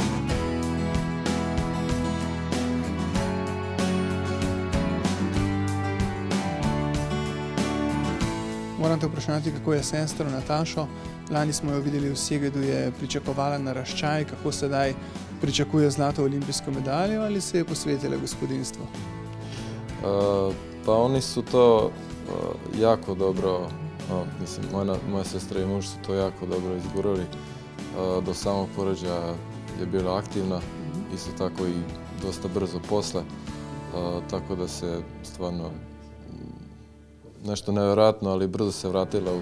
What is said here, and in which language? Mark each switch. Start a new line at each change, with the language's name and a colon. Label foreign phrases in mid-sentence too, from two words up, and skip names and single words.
Slovenian: Moram te vprašati, kako je sestro Natašo. Lani smo jo videli v Segedu, je pričakovala naraščaj, kako sedaj pričakuje zlato olimpijsko medaljo ali se je posvetila gospodinstvu?
Serbian: Pa oni su to jako dobro, mislim, moja sestra i muž su to jako dobro izgurali. Do samog porođaja je bila aktivna, isto tako i dosta brzo posle, tako da se stvarno nešto nevjerojatno, ali brzo se vratila